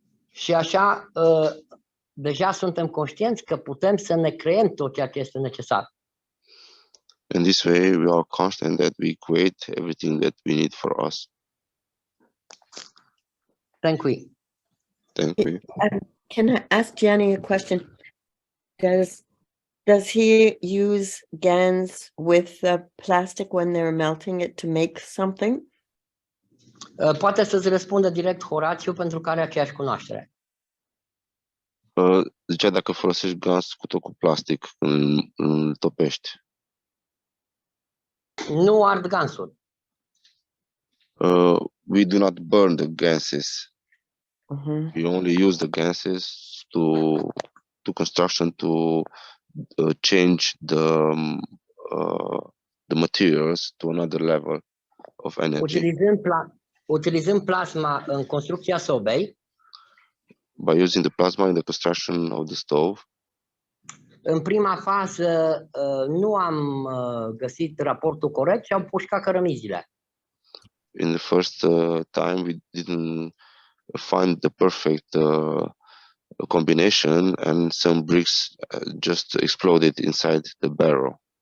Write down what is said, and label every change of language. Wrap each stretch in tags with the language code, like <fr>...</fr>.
<ro>Și așa, deja suntem conștienți că putem să ne creăm tot ceea ce este necesar.</ro> <en>In this way, we are constant that we create everything that we need for us. Thank you. Thank you. Can I ask Giani a question? Does he use GANs with the plastic when they're melting it to make something?</en> <ro>Poate să-ți răspundă direct Horațiu, pentru că are aceeași cunoaștere. Zicea dacă folosești gaz cu plastic când îl topești. Nu ard gansul.</ro> <en>We do not burn the gases. We only use the gases to construction to change the materials to another level of energy.</en> <ro>utilizând plasma în construcția sobei,</ro> <en>by using the plasma in the construction of the stove.</en> <ro>în prima fază nu am găsit raportul corect și am pușcat cărămizile.</ro> <en>In the first time, we didn't find the perfect combination, and some bricks just exploded inside the barrel.</en>